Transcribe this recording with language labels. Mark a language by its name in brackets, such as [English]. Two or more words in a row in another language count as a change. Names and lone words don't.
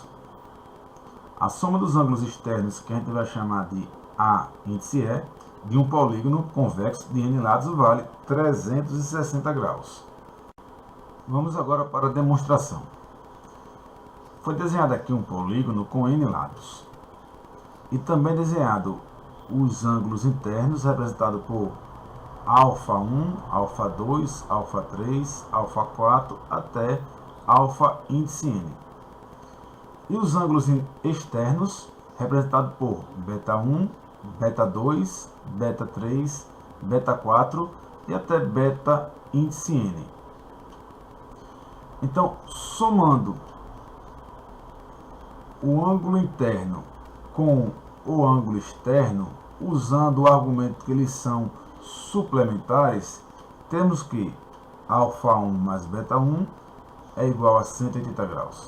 [Portuguese] A soma dos ângulos externos, que a gente vai chamar de A índice E, de um polígono convexo de n lados vale 360 graus. Vamos agora para a demonstração. Foi desenhado aqui um polígono com n lados. E também desenhado os ângulos internos representados por α1, α2, α3, α4 até α índice n. E os ângulos externos representados por β1, β2, β3, β4 e até β índice n. Então, somando o ângulo interno com o ângulo externo, usando o argumento que eles são suplementares, temos que α1 mais β1 é igual a 180 graus.